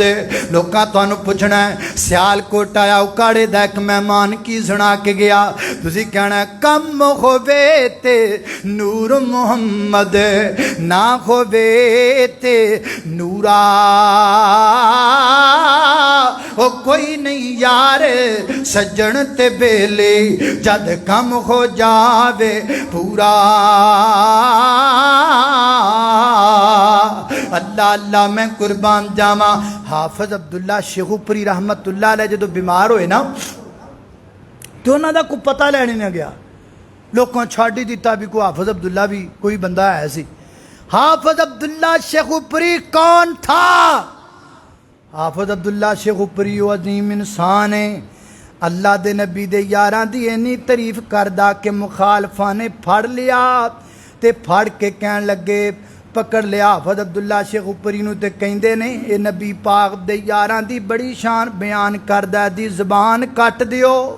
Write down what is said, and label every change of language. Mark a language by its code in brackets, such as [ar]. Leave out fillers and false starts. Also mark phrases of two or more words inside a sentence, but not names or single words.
[pa] لوکاں تہانوں پچھنا ہے سیالکوٹ آیا اوکاڑے دا ایک مہمان کی سنا کے گیا، تسیں کہنا کم ہووے تے نور محمد، نا ہووے تے نورا او کوئی نہیں یار سجن تے بیلے، جد کم ہو جاوے پورا. اللہ اللہ میں قربان جاوا. حافظ عبداللہ شیخوپوری [ar] رحمة الله عليه [pa] جو بیمار ہوئے نا تو انہوں کا کوئی پتا لینے نا گیا، لوگوں چھڈ ہی دتا بھی کوئی حافظ عبداللہ بھی کوئی بندہ ہے سی. [ur] حافظ عبداللہ شیخوپوری کون تھا? حافظ عبداللہ شیخوپوری وہ عظیم انسان ہے, [pa] اللہ دے نبی دے یاراں دی انی تعریف کردا کہ مخالفا نے پھڑ لیا تے پھڑ کے کہن لگے پکڑ لیا حافظ عبداللہ شیخوپوری نوں تے کہندے نے یہ نبی پاک دے یاراں دی بڑی شان بیان کردا دی زبان کٹ دیو.